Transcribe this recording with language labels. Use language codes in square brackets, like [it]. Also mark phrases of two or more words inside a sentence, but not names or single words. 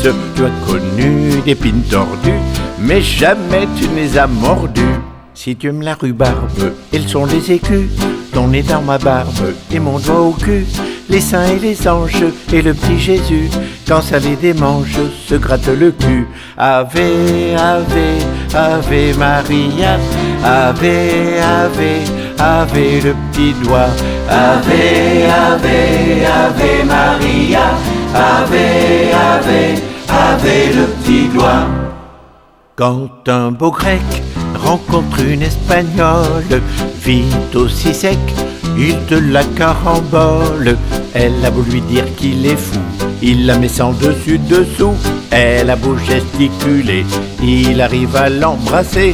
[fr] Tu as connu des pines tordues, mais jamais tu ne les as mordues. Si tu me la rhubarbe, ils sont les écus, ton nez dans ma barbe et mon doigt au cul. Les saints et les anges et le petit Jésus, quand ça les démange, se gratte le cul. [la] Ave, ave, ave Maria, ave, ave, ave [fr] le petit doigt. [la] Ave, ave, ave Maria, ave, ave, ave [fr] le petit doigt. Quand un beau grec rencontre une espagnole, vite aussi sec, il te la carambole. Elle a beau lui dire qu'il est fou, il la met sans dessus dessous. Elle a beau gesticuler, il arrive à l'embrasser.